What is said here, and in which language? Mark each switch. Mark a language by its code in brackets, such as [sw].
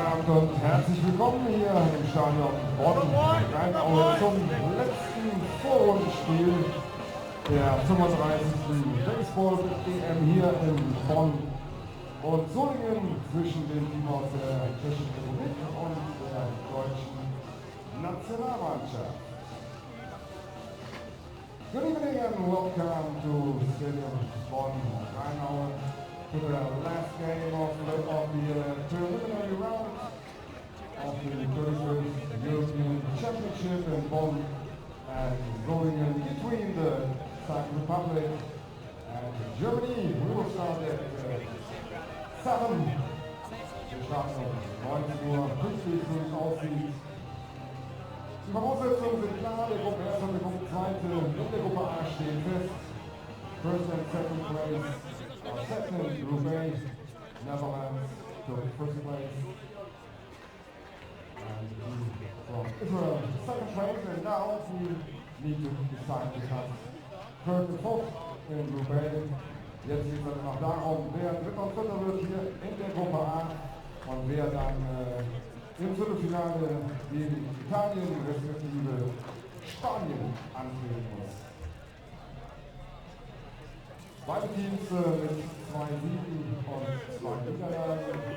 [de] und herzlich willkommen hier im Stadion Bonn Rheinaue zum letzten Vorrundenspiel der 35. Baseball-EM hier in Bonn und Solingen zwischen dem Team aus der Tschechischen Republik und der deutschen Nationalmannschaft. [en] Good evening and welcome to Stadium Bonn Rheinaue to the last game of the preliminary round of the 31st European Championship in Bonn and Solingen between the Czech Republic and Germany. We will start at 7. [de] Wir starten um 19 Uhr, pünktlich, so wie es aussieht. Die Voraussetzungen sind klar, der Gruppe 1 und der Gruppe 2 in der Gruppe A stehen fest. [en] First and second place are set in Group A. Netherlands took first place. And from Israel second place, and now we need to decide because third and fourth in Group A. [de] Jetzt geht es noch darum, wer dritter und vierter wird hier in der Gruppe A und wer dann im Viertelfinale gegen Italien respektive Spanien antreten muss. Beide Teams mit 2 Siegen und 2 Niederlagen.